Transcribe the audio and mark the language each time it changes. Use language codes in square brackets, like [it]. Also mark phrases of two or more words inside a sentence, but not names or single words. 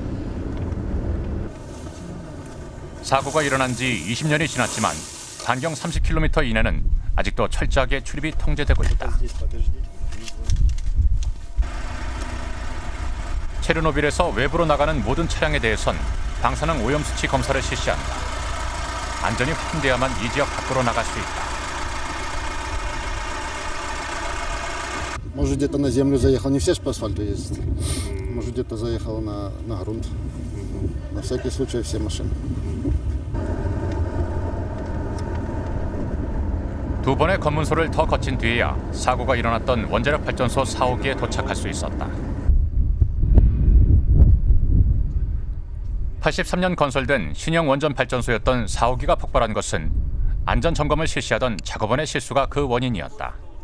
[ko] 사고가 일어난 지 20년이 지났지만 반경 30km 이내는 아직도 철저하게 출입이 통제되고 있다. 체르노빌에서 외부로 나가는 모든 차량에 대해선 방사능 오염 수치 검사를 실시한다. 안전이 확인되어야만 이 지역 밖으로 나갈 수 있다. [ru] Может, где-то на землю заехал, не все же по асфальту ездят. Может, где-то заехал на грунт. На всякий случай все машины. [ko] 두 번의 검문소를 더 거친 뒤에야 사고가 일어났던 원자력 발전소 4호기에 도착할 수 있었다. 83년 건설된 신형 원전 발전소였던 4호기가 폭발한 것은 안전 점검을 실시하던 작업원의 실수가 그 원인이었다.